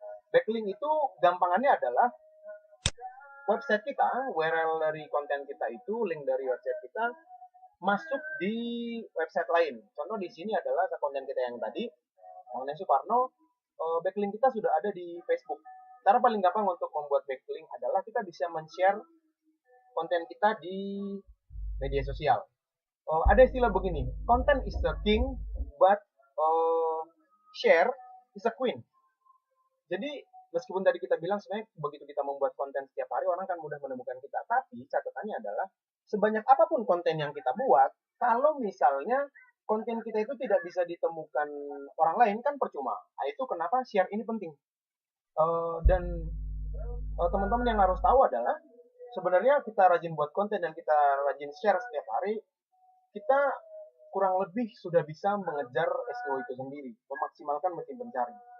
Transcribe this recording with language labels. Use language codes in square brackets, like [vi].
[id] Backlink itu gampangannya adalah website kita, URL dari konten kita itu, link dari website kita masuk di website lain. Contoh di sini adalah konten kita yang tadi, mengenai Soekarno, backlink kita sudah ada di Facebook. Cara paling gampang untuk membuat backlink adalah kita bisa men-share konten kita di media sosial. Ada istilah begini, [en] content is the king, but share is a queen. [id] Jadi meskipun tadi kita bilang sebenarnya begitu kita membuat konten setiap hari orang kan mudah menemukan kita, tapi catatannya adalah sebanyak apapun konten yang kita buat, kalau misalnya konten kita itu tidak bisa ditemukan orang lain kan percuma. Nah, itu kenapa share ini penting. Dan teman-teman yang harus tahu adalah sebenarnya kita rajin buat konten dan kita rajin share setiap hari, kita kurang lebih sudah bisa mengejar SEO itu sendiri, memaksimalkan mesin pencari.